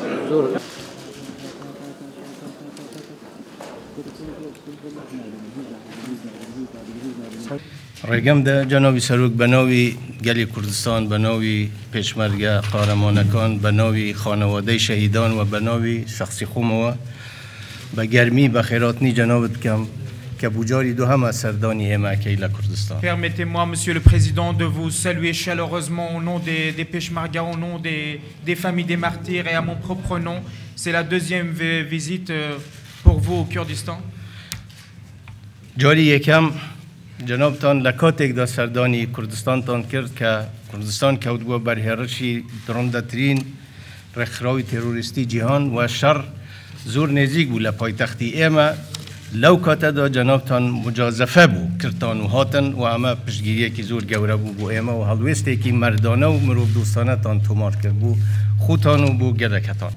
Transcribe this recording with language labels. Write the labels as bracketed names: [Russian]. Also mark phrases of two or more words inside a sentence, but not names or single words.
[Central Kurdish] ڕێگەم دا جەنابی سەرۆک بە ناوی گەلی کوردستان بە ناوی پێشمەرگە قارەمانەکان بە ناوی خانەوادەی شەهیدان و بە ناوی شەخسی خۆمەوە بە گەرمی بە خێراتنی جەنابت بکەم کە بوجاری دووهەمە سەردانی ئێمەکەی لە کوردستان. [French] Permettez-moi, Monsieur le Président, de vous saluer chaleureusement au nom des Peshmerga, au nom des familles des martyrs et à mon propre nom. C'est la deuxième visite pour vous au Kurdistan. [Central Kurdish] جاری یەکەم جەنابتان لە کاتێکدا سەردانی کوردستانتان کرد کە کوردستان کەوت بووە بەرهێڕشی درۆندەترین ڕێکخراوی تێرۆریستی جیهان و شەڕ زۆر نێزیک بوو لە پایتەختی ئێمە لەو کاتەدا جەنابتان مجازەفە بوو کردان و هاتن و ئەمە پشتگیریەکی زۆر گەورە بوو بۆ ئێمە و هەڵوێستێکی مەردانە و مرۆڤ دۆستانەتان تۆمار کرد بوو خوتان و بۆ گەلەکەتان.